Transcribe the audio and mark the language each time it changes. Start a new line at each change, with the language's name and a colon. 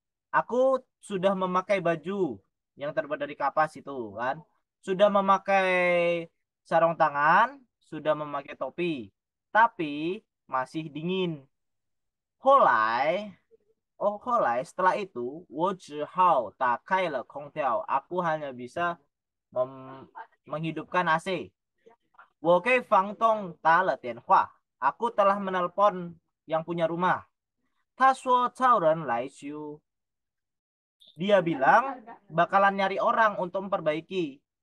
Indonesian: Aku sudah memakai baju yang terbuat dari kapas itu kan. Sudah memakai sarung tangan, sudah memakai topi, tapi masih dingin.
Chinese: Holai
Indonesian: setelah itu,
Chinese: 我只好打开了空调.
Indonesian: Aku hanya bisa menghidupkan AC.
Chinese: 我给房东打了电话.
Indonesian: Aku telah menelpon yang punya rumah.
Chinese: 他说找人来修.
Indonesian: Dia bilang bakalan nyari orang untuk memperbaiki.